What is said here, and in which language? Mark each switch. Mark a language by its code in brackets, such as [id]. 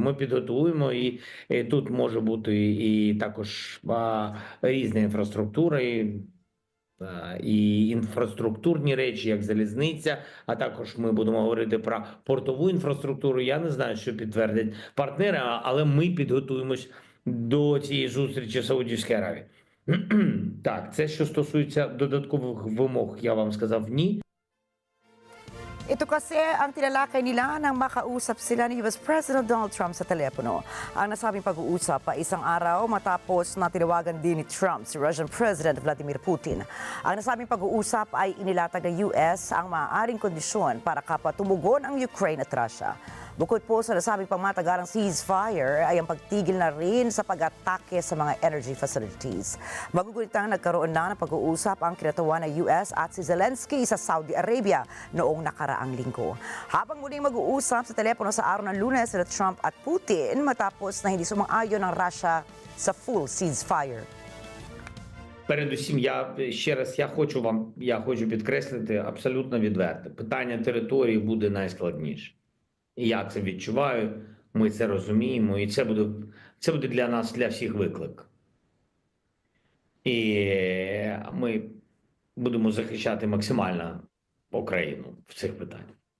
[uk] Ми підготуємо, і тут може бути і також різна інфраструктура, і інфраструктурні речі, як залізниця, а також ми будемо говорити про портову інфраструктуру. Я не знаю, що підтвердять партнери, але ми підготуємось до цієї зустрічі в Саудівській Аравії. Так, це що стосується додаткових вимог, я вам сказав ні. [tl] Ito kasi ang tinalakay nila nang makausap sila ni US President Donald Trump sa telepono. Ang nasabing pag-uusap ay isang araw matapos na tinawagan din ni Trump si Russian President Vladimir Putin. Ang nasabing pag-uusap ay inilatag ng US ang maaaring kondisyon para kapatumugon ang Ukraine at Russia. Bukod po sa nasabing pangmatagalang ceasefire ay ang pagtigil na rin sa pag-atake sa mga energy facilities. Magugunitang nagkaroon na ng pag-uusap ang kinatawan ng US at si Zelensky sa Saudi Arabia noong nakaraang linggo. Habang muling mag-uusap sa telepono sa araw ng Lunes sila Trump at Putin matapos na hindi sumang-ayon ng Russia sa full ceasefire. [uk] Передусім, я хочу підкреслити абсолютно відверто. Питання території буде найскладніше. І я це відчуваю, ми це розуміємо, і це буде для нас, для всіх виклик. І ми будемо захищати максимально Україну в цих питаннях.